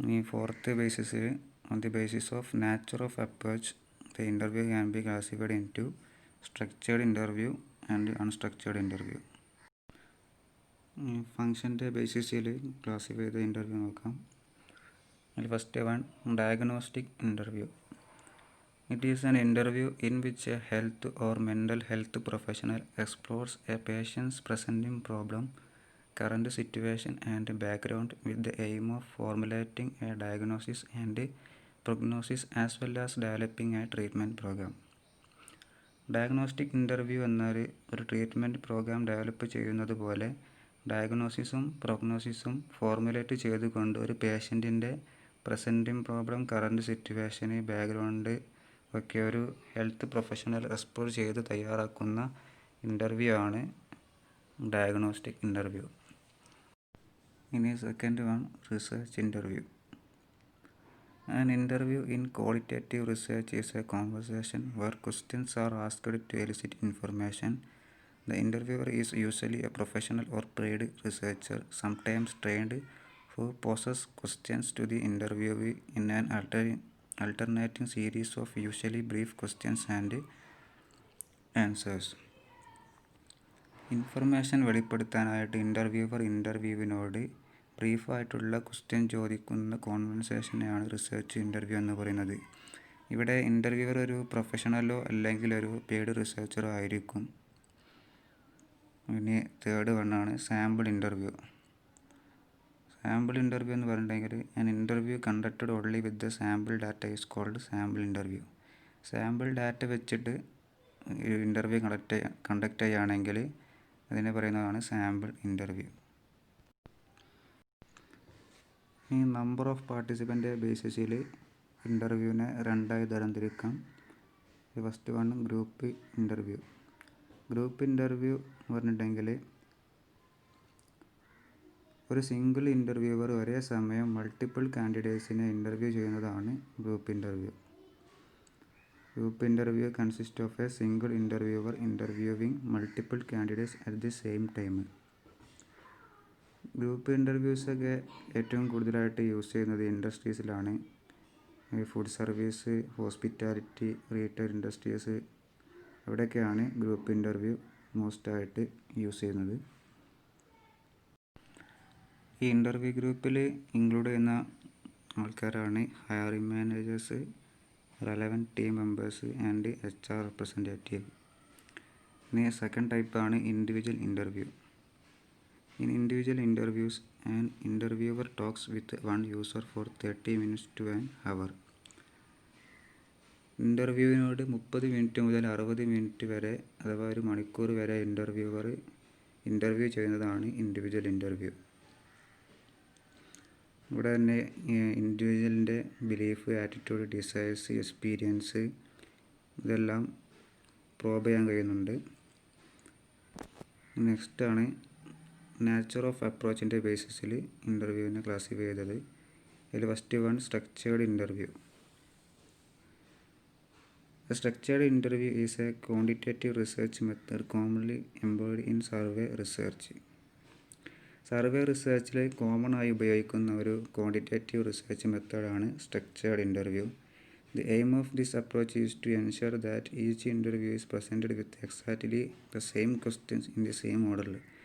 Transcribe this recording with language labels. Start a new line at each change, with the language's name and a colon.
English: Fourth ബേസിസിൽ, on the basis of nature of approach, the interview can be classified into structured interview and unstructured interview.
Malayalam: ഫങ്ഷൻ്റെ ബേസിസിൽ classify ചെയ്ത interview നോക്കാം. അതിൽ first one, diagnostic interview.
English: It is an interview in which a health or mental health professional explores a patient's presenting problem, current situation and background with the aim of formulating a diagnosis and prognosis as well as developing a treatment program.
Malayalam: Diagnostic interview എന്നാൽ ഒരു treatment programme develop ചെയ്യുന്നത് പോലെ ഡയഗ്നോസിസും പ്രൊഗ്നോസിസും formulate ചെയ്തുകൊണ്ട് ഒരു പേഷ്യൻറ്റിൻ്റെ presenting problem, current സിറ്റുവേഷന്, background ഒക്കെ ഒരു health professional explore ചെയ്ത് തയ്യാറാക്കുന്ന ഇൻ്റർവ്യൂ ആണ് ഡയഗ്നോസ്റ്റിക് ഇൻ്റർവ്യൂ. ഇനി second one, research interview.
English: An interview in qualitative research is a conversation where questions are asked to elicit information. The interviewer is usually a professional or paid researcher, sometimes trained, who poses questions to the interviewee in an alternating series of usually brief questions and answers.
Malayalam: Information വെളിപ്പെടുത്താനായിട്ട് interviewer ഇൻ്റർവ്യൂവിനോട് ബ്രീഫായിട്ടുള്ള question ചോദിക്കുന്ന കോൺവെർസേഷനെയാണ് research interview എന്ന് പറയുന്നത്. ഇവിടെ interviewer ഒരു പ്രൊഫഷണലോ അല്ലെങ്കിൽ ഒരു paid റിസർച്ചറോ ആയിരിക്കും. ഇനി third വണ്ണാണ്
English: Sample interview. Sample interview
Malayalam: എന്ന് പറഞ്ഞിട്ടുണ്ടെങ്കിൽ
English: An interview conducted only with the sample data is called sample interview.
Malayalam: Sample data വെച്ചിട്ട് ഇൻ്റർവ്യൂ കണ്ടക്ട് ചെയ്യുകയാണെങ്കിൽ അതിനെ പറയുന്നതാണ് സാമ്പിൾ ഇൻ്റർവ്യൂ. ഈ നമ്പർ ഓഫ് പാർട്ടിസിപ്പൻ്റ് ബേസിസിൽ ഇൻ്റർവ്യൂവിനെ രണ്ടായി തരംതിരിക്കാം. First one, group interview. Group interview എന്ന് പറഞ്ഞിട്ടുണ്ടെങ്കിൽ ഒരു സിംഗിൾ ഇൻ്റർവ്യൂവർ ഒരേ സമയം മൾട്ടിപ്പിൾ കാൻഡിഡേറ്റ്സിനെ ഇൻ്റർവ്യൂ ചെയ്യുന്നതാണ് group interview.
English: Group interview consists of a single interviewer interviewing multiple candidates at the same time.
Malayalam: Group ഇൻ്റർവ്യൂസൊക്കെ ഏറ്റവും കൂടുതലായിട്ട് യൂസ് ചെയ്യുന്നത് ഇൻഡസ്ട്രീസിലാണ്. Food service, hospitality, retail industries, അവിടെയൊക്കെയാണ് group interview മോസ്റ്റായിട്ട് use ചെയ്യുന്നത്. ഈ ഇൻ്റർവ്യൂ ഗ്രൂപ്പിൽ include ചെയ്യുന്ന ആൾക്കാരാണ് hiring managers,
English: relevant team members and HR representative.
Malayalam: ഇനി second ടൈപ്പാണ് individual interview.
English: In individual interviews, an interviewer talks with one user for 30 minutes to an hour.
Malayalam: ഇൻ്റർവ്യൂവിനോട് 30 minute മുതൽ 60 minute വരെ അഥവാ ഒരു മണിക്കൂർ വരെ ഇൻ്റർവ്യൂവർ ഇൻ്റർവ്യൂ ചെയ്യുന്നതാണ് ഇൻഡിവിജ്വൽ ഇൻ്റർവ്യൂ. ഇവിടെ തന്നെ ഇൻഡിവിജ്വലിൻ്റെ ബിലീഫ്, ആറ്റിറ്റ്യൂഡ്, ഡിസയേഴ്സ്, എക്സ്പീരിയൻസ് ഇതെല്ലാം പ്രോബ് ചെയ്യാൻ കഴിയുന്നുണ്ട്. നെക്സ്റ്റാണ് നേച്ചർ ഓഫ് അപ്രോച്ചിൻ്റെ ബേസിസിൽ ഇൻ്റർവ്യൂവിനെ ക്ലാസിഫൈ ചെയ്തത്. അതിൽ first one structured interview.
English: A structured interview is a quantitative research method commonly employed in survey research.
Malayalam: Survey റിസർച്ചിൽ common ആയി ഉപയോഗിക്കുന്ന ഒരു ക്വാണ്ടിറ്റേറ്റീവ് റിസർച്ച് മെത്തേഡാണ് structured interview.
English: The aim of this approach is to ensure that each interview is presented with exactly the same questions in the സെയിം ഓർഡറിൽ.